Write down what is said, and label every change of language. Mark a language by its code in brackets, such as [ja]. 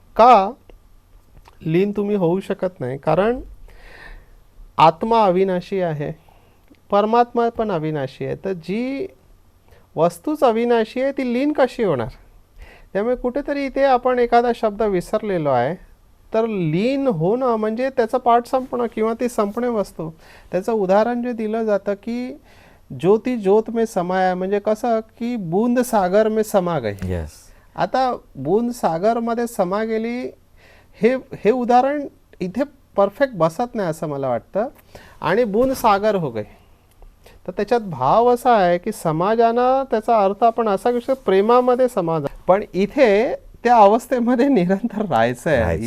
[mr] का लीन तुम्ही होऊ शकत नाही? कारण आत्मा अविनाशी आहे, परमात्मा पण अविनाशी आहे. तर जी वस्तूच अविनाशी आहे ती लीन कशी होणार? त्यामुळे कुठेतरी इथे आपण एखादा शब्द विसरलेलो आहे. तर लीन होणं म्हणजे त्याचं पाठ संपणं किंवा ती संपणे वस्तू. त्याचं उदाहरण जे दिलं जातं की [hi] ज्योती ज्योत में समाया, [mr] म्हणजे कसं की [hi] बूंद सागर में समा गई. [mr] आता बूंद सागरमध्ये समा गेली हे उदाहरण इथे परफेक्ट बसत नाही असं मला वाटतं. आणि [hi] बूंद सागर हो गई, [mr] तर त्याच्यात भाव असा आहे की समाजानं त्याचा अर्थ आपण असा विषय प्रेमामध्ये समाज, पण इथे त्या अवस्थेमध्ये निरंतर राहायचं आहे.